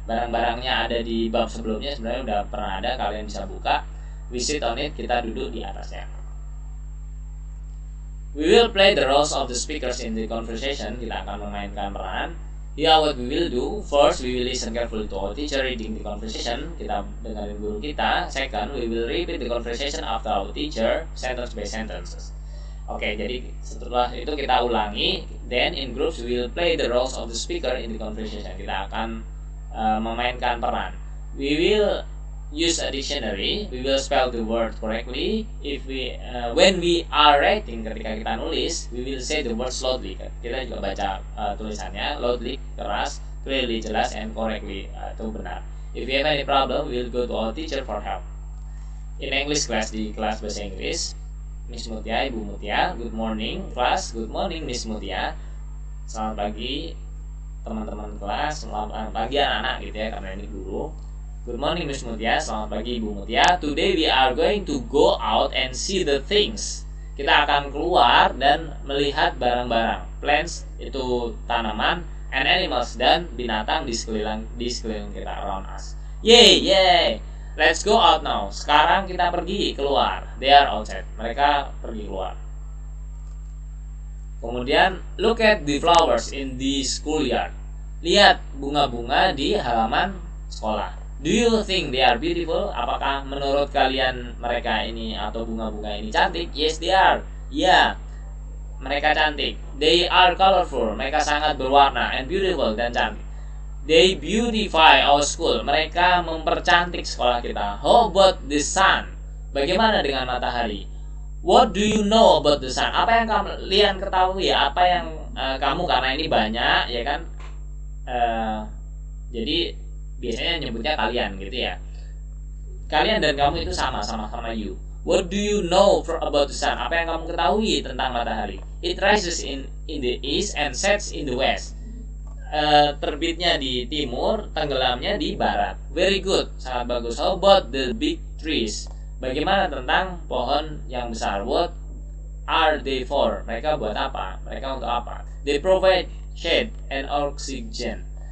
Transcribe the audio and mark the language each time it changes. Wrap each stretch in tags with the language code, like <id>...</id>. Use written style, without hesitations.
<id>Barang-barangnya ada di bab sebelumnya, sebenarnya udah pernah ada, kalian bisa buka.</id> <en>We sit on it,</en> <id>kita duduk di atasnya.</id> <en>We will play the roles of the speakers in the conversation.</en> <id>Kita akan memainkan peran.</id> <en>Here what we will do. First, we will listen carefully to our teacher reading the conversation.</en> <id>Kita dengerin guru kita.</id> <en>Second, we will repeat the conversation after our teacher, sentence by sentences.</en> <id>Oke, jadi setelah itu kita ulangi.</id> <en>Then in groups we will play the roles of the speaker in the conversation.</en> <id>Kita akan memainkan peran.</id> <en>We will use a dictionary. We will spell the word correctly. When we are writing,</en> <id>ketika kita nulis,</id> <en>we will say the words loudly.</en> <id>Kita juga baca tulisannya loudly, keras, clearly, jelas,</id> <en>and correctly,</en> <id>itu benar.</id> <en>If we have any problem, we'll go to our teacher for help. In English class,</en> <id>di kelas bahasa Inggris,</id> <en>Miss Mutia, Ibu Mutia, good morning class, good morning Miss Mutia.</en> <id>Selamat pagi teman-teman kelas, selamat pagi anak-anak gitu ya, karena ini guru.</id> <en>Good morning Miss Mutia,</en> <id>selamat pagi Ibu Mutia.</id> <en>Today we are going to go out and see the things.</en> <id>Kita akan keluar dan melihat barang-barang.</id> <en>Plants</en> <id>itu tanaman,</id> <en>and animals</en> <id>dan binatang di sekeliling kita,</id> <en>around us. Yay! Let's go out now.</en> <id>Sekarang kita pergi keluar.</id> <en>They are outside. Mereka pergi keluar.</en> <id>Kemudian,</id> <en>look at the flowers in the schoolyard.</en> <id>Lihat bunga-bunga di halaman sekolah.</id> <en>Do you think they are beautiful?</en> <id>Apakah menurut kalian mereka ini atau bunga-bunga ini cantik?</id> <en>Yes, they are.</en> <id>Ya, mereka cantik.</id> <en>They are colorful.</en> <id>Mereka sangat berwarna</id> <en>and beautiful</en> <id>dan cantik.</id> <en>They beautify our school.</en> <id>Mereka mempercantik sekolah kita.</id> <en>How about the sun?</en> <id>Bagaimana dengan matahari?</id> <en>What do you know about the sun?</en> <id>Apa yang kalian ketahui? Apa yang kamu, karena ini banyak ya kan? Jadi biasanya nyebutnya kalian gitu ya. Kalian dan kamu itu sama-sama you.</id> <en>What do you know about the sun?</en> <id>Apa yang kamu ketahui tentang matahari?</id> <en>It rises in the east and sets in the west.</en> <id>Terbitnya di timur, tenggelamnya di barat.</id> <en>Very good,</en> <id>sangat bagus.</id> <en>How about the big trees?</en> <id>Bagaimana tentang pohon yang besar?</id> <en>What are they for?</en> <id>Mereka buat apa? Mereka untuk apa?</id> <en>They provide shade and oxygen.</en>